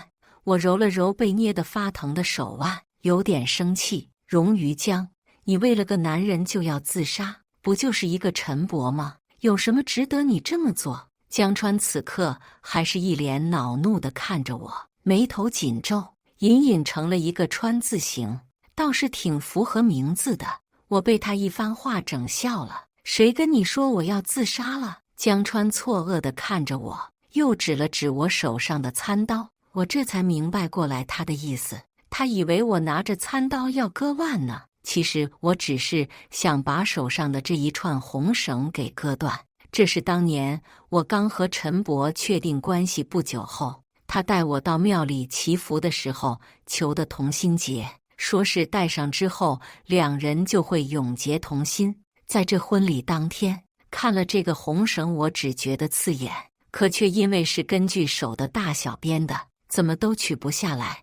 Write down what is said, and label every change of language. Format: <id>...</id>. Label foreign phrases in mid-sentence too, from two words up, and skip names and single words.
<zh>我揉了揉被捏得發疼的手腕，有點生氣。榮於江，你為了個男人就要自殺，不就是一個陳伯嗎？有什麼值得你這麼做？江川此刻還是一臉惱怒地看着我，眉頭緊皺，隱隱成了一個川字形，倒是挺符合名字的。我被他一番話整笑了。誰跟你說我要自殺了？江川錯愕地看着我，又指了指我手上的餐刀。我這才明白過來他的意思，他以為我拿着餐刀要割腕呢。其實我只是想把手上的這一串紅繩給割斷。這是當年我剛和陳伯確定關係不久後，他帶我到廟裡祈福的時候求的同心結，說是戴上之後2人就會永結同心。在這婚禮當天，看了這個紅繩，我只覺得刺眼，可卻因為是根據手的大小編的，怎麼都取不下來。</zh>